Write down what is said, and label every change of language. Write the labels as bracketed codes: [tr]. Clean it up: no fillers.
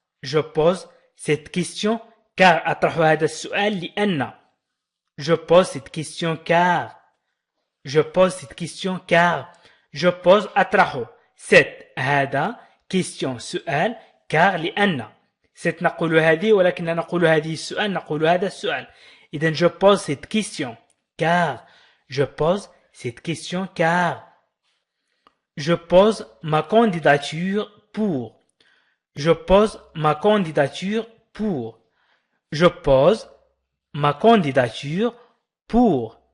[fr] Je pose cette question car. [ar] أطرح هذا السؤال لأن. [fr] Je pose cette question car. Je pose cette question car. Je pose أطرح cette هذا question سؤال car لأن. [ar] cette نقول هذه ولكن لا نقول هذه السؤال نقول هذا السؤال. [fr] إذن je pose cette question car. Je pose cette question car. Je pose ma candidature pour. Je pose ma candidature pour. Je pose ma candidature pour.